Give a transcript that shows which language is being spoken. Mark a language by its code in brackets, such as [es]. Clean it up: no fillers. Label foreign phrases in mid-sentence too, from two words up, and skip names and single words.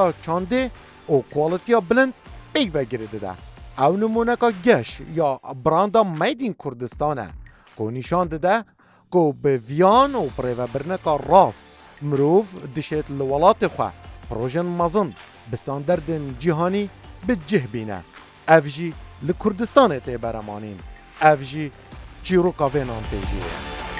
[ku] چاندێ و کوالتیا بلند پێیڤەگرێدەدا ئەو نمونەکە گەش یا براندا مەیدین کوردستانە کۆ نیشان دەدە کۆ بە ڤیان و پڕێڤەبرنەکە ڕاست مرۆڤ دشێت لە وڵاتی خوا پرۆژن مەزن بە ستاندەردن جیهانی بجه بینە ئەڤ ژی لە کوردستانê tê beremانîn ev jî çîroka vê nanpêjiyê ye.